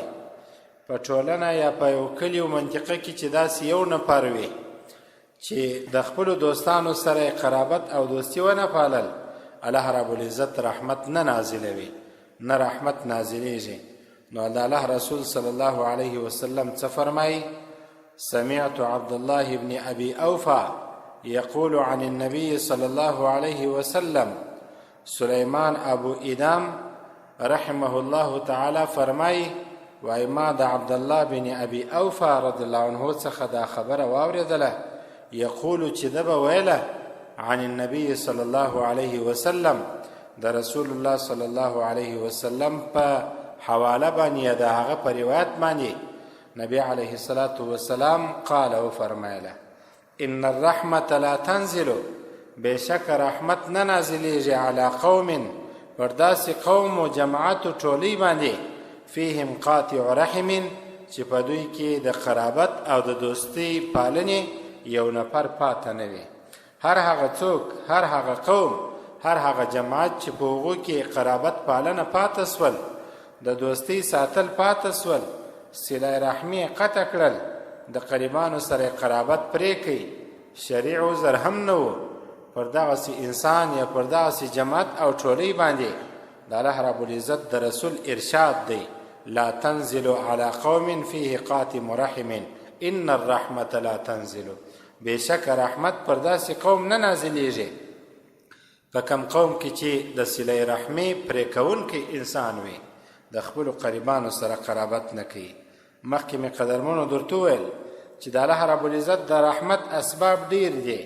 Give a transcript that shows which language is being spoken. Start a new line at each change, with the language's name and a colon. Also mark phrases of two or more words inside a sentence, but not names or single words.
Pashto: په ټولنه یا په یو کلي و منطقه کې چې داسې یو نفر وي چې د خپلو دوستانو سره قرابت او دوستي ونه پالل، الله
Arabic: رب العزت
Pashto: رحمت نه نازلوي، نه رحمت نازلیږي. نو د الله رسول
Arabic: صلی الله علیه وسلم
Pashto: څه فرمایي؟
Arabic: سمعت عبد الله بن ابي اوفى يقول عن النبي صلى الله عليه وسلم.
Pashto: سليمان ابو ادام
Arabic: رحمه الله تعالی
Pashto: فرمایي وای ما د عبد الله بن ابي اوفى
Arabic: رضی الله عنه
Pashto: څخه دا خبره واورېدله، یقول چې ده به ویله
Arabic: عن النبي صلی الله علیه وسلم،
Pashto: د
Arabic: رسول الله صلی الله علیه
Pashto: وسلم په حواله باندې د هغه په روایت باندې نبی
Arabic: علیه الصلاة والسلام
Pashto: قال و فرمایله
Arabic: ان الرحمة لا تنزل،
Pashto: بشک رحمت نه نازلیږي
Arabic: علی قوم،
Pashto: پر داسې قوم و جماعت و ټولۍ باندې
Arabic: فیهم قاطع رحم
Pashto: چې په دوی کې د قرابت او د دوستۍ پالنې یو نفر پاته نه وي. هر هغه څوک، هر هغه قوم، هر هغه جماعت چې په هغو کې قرابت پالنه پاته سول، د دوستۍ ساتل پاته سول، صله رحمي قطع کړل، د قریبانو سره قرابت پرې کوي، شرعي عذر هم نه و، پر دغسې انسان یا پر دغسې جماعت او ټولۍ باندې د الله
Arabic: رب العزت
Pashto: د رسول ارشاد دی
Arabic: لا تنزل على قوم فيه قاتم رحم ان الرحمة لا تنزل.
Pashto: بېشکه رحمت پر داسې قوم نه نازلیږي په کم قوم کې چې د صله رحمي پرې کوونکی انسان وي، د خپلو قریبانو سره قرابت نه کوي. مخکې مې قدرمنو درته وویل چې د الله
Arabic: رب العزت
Pashto: د رحمت اسباب ډېر دي.